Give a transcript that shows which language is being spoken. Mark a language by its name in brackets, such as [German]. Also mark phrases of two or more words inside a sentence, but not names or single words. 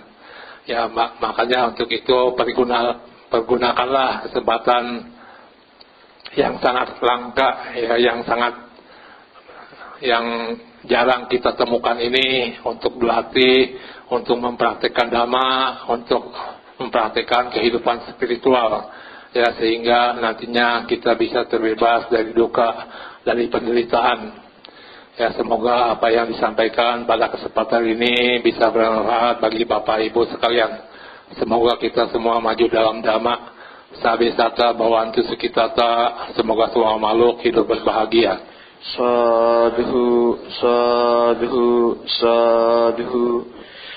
[Indonesian] Ya, makanya untuk itu pergunakanlah kesempatan yang sangat langka ya, yang jarang kita temukan ini untuk berlatih, untuk mempraktekkan dhamma, untuk mempraktekkan kehidupan spiritual ya, sehingga nantinya kita bisa terbebas dari duka, dari penderitaan. Ya, semoga apa yang disampaikan pada kesempatan ini bisa bermanfaat bagi Bapak Ibu sekalian. Semoga kita semua maju dalam dhamma. [Pali] Sabisata bhavantu sukhitata. [Indonesian] Semoga semua makhluk hidup berbahagia. [Pali] Sadhu, sadhu, sadhu.